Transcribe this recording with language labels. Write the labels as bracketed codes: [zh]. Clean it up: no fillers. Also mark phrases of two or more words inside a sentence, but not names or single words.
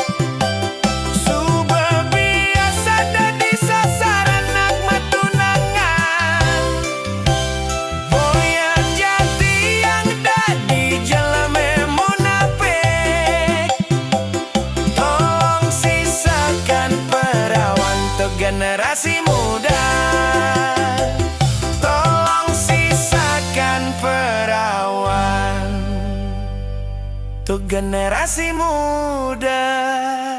[ban] subah biasa dadi sasaran anak matunangan, boyan jati yang dadi jeleme munafik, [id] tolong sisakan perawan untuk generasi muda. Perawan untuk generasi muda.